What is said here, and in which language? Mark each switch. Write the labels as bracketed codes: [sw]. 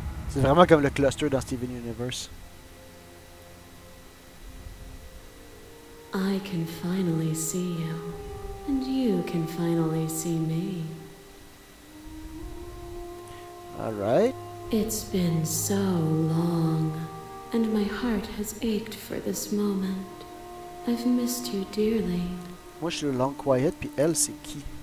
[fr] C'est vraiment comme le cluster dans Steven Universe. [en] I can finally see you, and you can finally see me. Alright. It's been so long, and my heart has ached for this moment. I've missed you dearly. [fr] Moi je suis le long quiet, puis elle c'est qui?